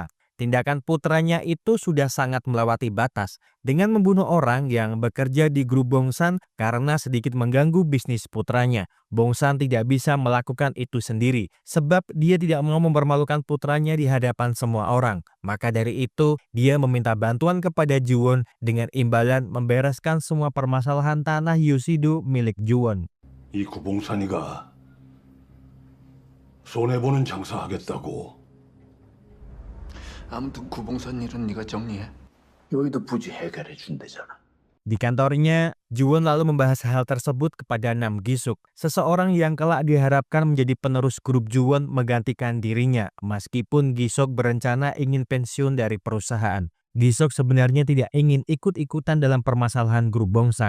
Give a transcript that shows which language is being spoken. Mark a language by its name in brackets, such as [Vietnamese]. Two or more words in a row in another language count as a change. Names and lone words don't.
[Indonesian] Tindakan putranya itu sudah sangat melewati batas dengan membunuh orang yang bekerja di grup Bongsan karena sedikit mengganggu bisnis putranya. Bongsan tidak bisa melakukan itu sendiri sebab dia tidak mau mempermalukan putranya di hadapan semua orang. Maka dari itu, dia meminta bantuan kepada Juwon dengan imbalan membereskan semua permasalahan tanah Yoshido milik Juwon. [Korean] 이 구봉산이가 손해보는 장사하겠다고. 아무튼 구봉산 일은 네가 정리해. 여기도 부지 해결해 준대잖아. [Indonesian] Di kantornya, Juwon lalu membahas hal tersebut kepada Nam Gi-suk, seseorang yang kelak diharapkan menjadi penerus grup Juwon menggantikan dirinya, meskipun Gi-suk berencana ingin pensiun dari perusahaan. Gi-suk sebenarnya tidak ingin ikut-ikutan dalam permasalahan grup Bongsan.